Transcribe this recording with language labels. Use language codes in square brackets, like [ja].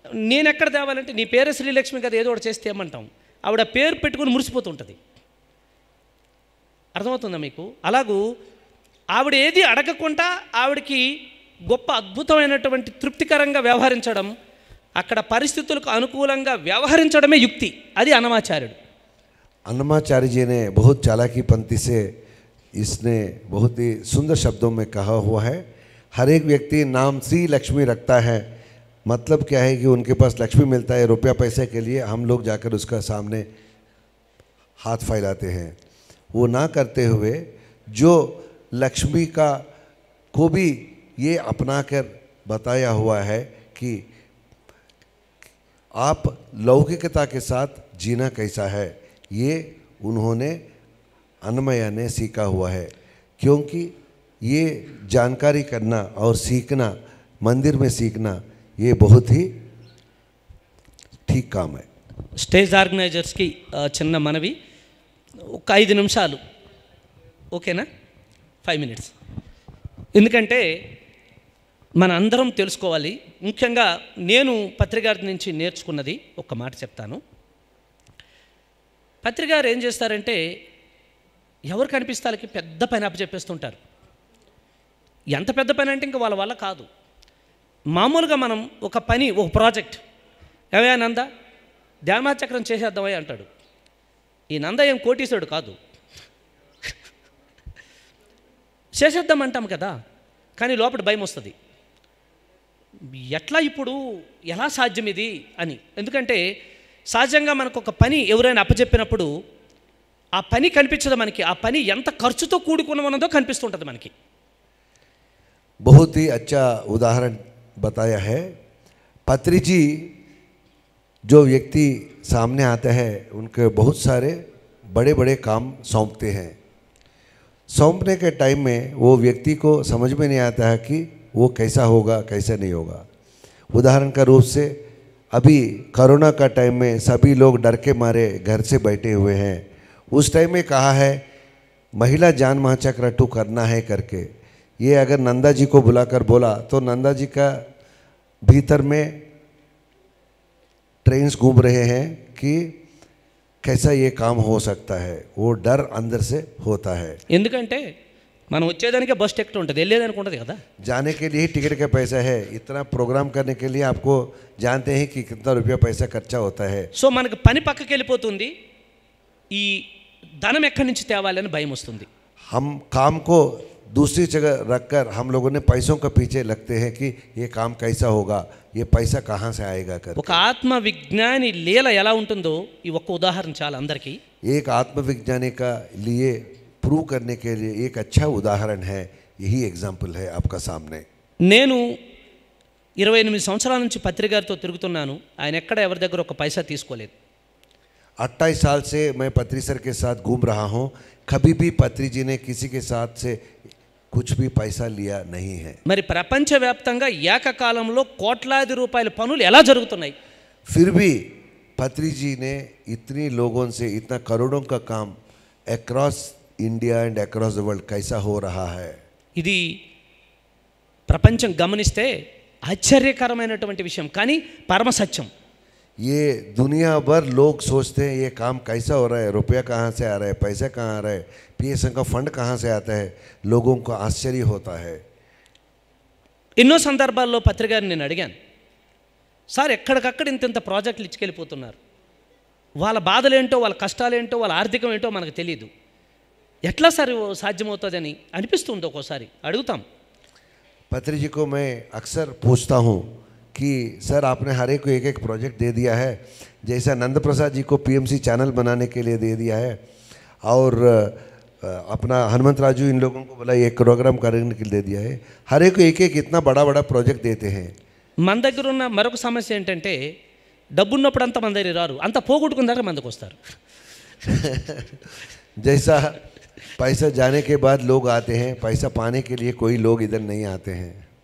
[te] నేను ఎక్కడ తేవాలంటే నీ పేరే శ్రీలక్ష్మి కదా, ఏదో ఒకటి చేస్తే ఏమంటాం. ఆవిడ పేరు పెట్టుకుని మురిసిపోతుంటుంది. అర్థమవుతుందా మీకు? అలాగూ ఆవిడ ఏది అడగకుండా ఆవిడకి గొప్ప అద్భుతమైనటువంటి తృప్తికరంగా వ్యవహరించడం, అక్కడ పరిస్థితులకు అనుకూలంగా వ్యవహరించడమే యుక్తి. అది అన్నమాచార్యుడు. [hi] अन्नमाचार्य जी ने बहुत चालाकी पंक्ति से इसने बहुत ही सुंदर शब्दों में कहा हुआ है, हर एक व्यक्ति नाम श्री लक्ष्मी रखता है, मतलब क्या है कि उनके पास लक्ष्मी मिलता है, रुपया पैसे के लिए हम लोग जाकर उसका सामने हाथ फैलाते हैं। वो ना करते हुए जो लक्ष्मी का को भी ये अपना कर बताया हुआ है कि आप लौकिकता के साथ जीना कैसा है, ये उन्होंने अन्नमया ने सीखा हुआ है। क्योंकि ये जानकारी करना और सीखना, मंदिर में सीखना, ये बहुत ही ठीक काम है। [te] స్టేజ్ ఆర్గనైజర్స్కి చిన్న మనవి, ఒక 5 నిమిషాలు ఓకేనా? [en] 5 minutes. [te] ఎందుకంటే మన అందరం తెలుసుకోవాలి. ముఖ్యంగా నేను పత్రికారి నుంచి నేర్చుకున్నది ఒక మాట చెప్తాను. పత్రికారు ఏం చేస్తారంటే ఎవరు కనిపిస్తే వాళ్ళకి పెద్ద పని అప్పచెప్పేస్తుంటారు. ఎంత పెద్ద పని అంటే ఇంకా వాళ్ళ వల్ల కాదు. మామూలుగా మనం ఒక పని, ఒక ప్రాజెక్ట్, ఏవయ్యా నంద ధ్యానచక్రం చేసేద్దామయ్య అంటాడు. ఈ నంద ఏం కోటీసుడు కాదు. చేసేద్దాం అంటాం కదా, కానీ లోపల భయం వస్తుంది. ఎట్లా ఇప్పుడు ఎలా సాధ్యం ఇది అని. ఎందుకంటే సహజంగా మనకు ఒక పని ఎవరైనా అప్పచెప్పినప్పుడు ఆ పని కనిపించదు మనకి, ఆ పని ఎంత ఖర్చుతో కూడుకుని ఉన్నదో కనిపిస్తుంటుంది మనకి. [hi] बहुत ही अच्छा उदाहरण बताया है। पत्री जी जो व्यक्ति सामने आता है उनके बहुत सारे बड़े बड़े काम सौंपते हैं। सौंपने के टाइम में वो व्यक्ति को समझ में नहीं आता है कि वो कैसा होगा कैसा नहीं होगा। उदाहरण का रूप से अभी कोरोना का टाइम में सभी लोग डर के मारे घर से बैठे हुए हैं। उस टाइम में कहा है महिला जान महाचक्र 2 करना है करके, ये अगर नंदा जी को बुलाकर बोला तो नंदा जी का भीतर में ट्रेन्स घूम रहे हैं कि कैसा ये काम हो सकता है, वो डर अंदर से होता है। [te] ఎందుకంటే మనం వచ్చేదానికే బస్ టికెట్ ఉంటుంది, వెళ్ళేదానికి ఉండదు కదా। [hi] जाने के लिए टिकट का पैसा है, इतना प्रोग्राम करने के लिए आपको जानते हैं कि कितना रुपया पैसा खर्चा होता है। [te] సో మనకి పని పక్కకి వెళ్ళిపోతుంది, ఈ ధనం ఎక్కడి నుంచి తేవాలని భయం వస్తుంది। [hi] हम काम को दूसरी जगह रखकर हम लोगों ने पैसों के पीछे लगते हैं कि ये काम कैसा होगा, ये पैसा कहाँ से आएगा कर। [te] ఒక ఆత్మ విజ్ఞాని లీల ఎలా ఉంటుందో ఈ ఒక్క ఉదాహరణ చాలా అందరికీ। [hi] एक आत्मविज्ञानी का लिए प्रूव करने के लिए एक अच्छा उदाहरण है, यही एग्जाम्पल है आपका सामने। [te] నేను 28 సంవత్సరాల నుంచి పత్రికారితో తిరుగుతున్నాను, ఆయన ఎక్కడ ఎవరి దగ్గర ఒక పైసా తీసుకోలేదు। [hi] 28 साल से मैं पत्री सर के साथ घूम रहा हूँ, कभी भी पत्री जी ने किसी के साथ से कुछ भी पैसा लिया नहीं है। [te] మరి ప్రపంచవ్యాప్తంగా ఏకకాలంలో కోట్లాది రూపాయల పనులు ఎలా జరుగుతున్నాయి? [hi] फिर भी पत्री जी ने इतनी लोगों से इतना करोड़ों का काम [en] across India and across the world [hi] कैसा हो रहा है। [te] ఇది ప్రపంచం గమనిస్తే ఆశ్చర్యకరమైనటువంటి విషయం, కానీ పరమ సత్యం। [hi] ये दुनिया भर लोग सोचते हैं ये काम कैसा हो रहा है, रुपया कहाँ से आ रहा है, पैसा कहाँ आ रहा है, पीएसएन का फंड कहाँ से आता है, लोगों को आश्चर्य होता है। [te] ఎన్నో సందర్భాల్లో పత్రికారిని నేను అడిగాను, సార్ ఎక్కడికక్కడ ఇంత ప్రాజెక్టులు ఇచ్చుకెళ్ళిపోతున్నారు, వాళ్ళ బాధలేంటో వాళ్ళ కష్టాలేంటో వాళ్ళ ఆర్థికం ఏంటో మనకు తెలియదు, ఎట్లా సార్ సాధ్యమవుతుందని అనిపిస్తుంది ఒక్కోసారి, అడుగుతాం। [hi] पत्री जी को मैं अक्सर पूछता हूँ कि सर आपने हर एक को एक प्रोजेक्ट दे दिया है, जैसा नंद प्रसाद जी को पीएमसी चैनल बनाने के लिए दे दिया है, और अपना हनुमंत राजू इन लोगों को बोला एक प्रोग्राम करने के लिए दे दिया है। हर एक को एक इतना बड़ा बड़ा प्रोजेक्ट देते हैं। [te] మన దగ్గర ఉన్న మరొక సమస్య ఏంటంటే డబ్బున్నప్పుడు అంత మన దగ్గర రారు, అంత పోగొట్టుకున్న దగ్గర మనకు వస్తారు। [hi] जैसा पैसा जाने के बाद लोग आते हैं, पैसा पाने के लिए कोई लोग इधर नहीं आते हैं।